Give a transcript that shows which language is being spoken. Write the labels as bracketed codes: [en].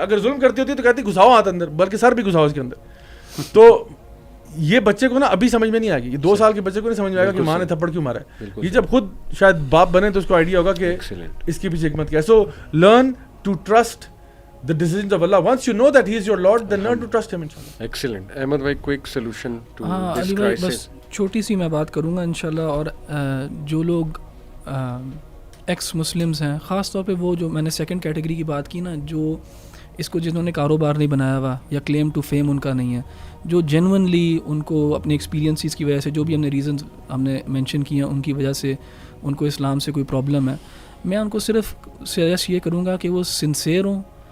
[ur] اگر ظلم کرتی ہوتی تو کہتی گھساؤ ہاتھ اندر, بلکہ سر بھی گھساؤ اس کے اندر. تو یہ بچے کو نا ابھی سمجھ میں نہیں آئے گی, یہ 2 سال کے بچے کو نہیں سمجھ میں آئے گا کہ ماں نے تھپڑ کیوں مارا ہے. یہ جب خود شاید باپ بنے تو اس کو آئیڈیا ہوگا کہ اس کی پیچھے حکمت کیا ہے. [en] So learn to trust the decisions of Allah. Once you know that he is your Lord, then learn to trust him inshallah. Excellent. Ahmed bhai, quick solution to this crisis. [ur] بس چھوٹی سی میں بات کروں گا انشاءاللہ. اور جو لوگ ایکس مسلمز ہیں, خاص طور پہ وہ جو میں نے سیکنڈ کیٹیگری کی بات کی نا, جو اس کو جنہوں نے کاروبار نہیں بنایا ہوا یا کلیم ٹو فیم ان کا نہیں ہے, جو جینونلی ان کو اپنے ایکسپیرینسز کی وجہ سے, جو بھی ہم نے ریزنز ہم نے مینشن کیے ہیں ان کی وجہ سے ان کو اسلام سے کوئی پرابلم ہے, میں ان کو صرف سجیسٹ یہ کروں گا کہ وہ سنسیئر ہوں.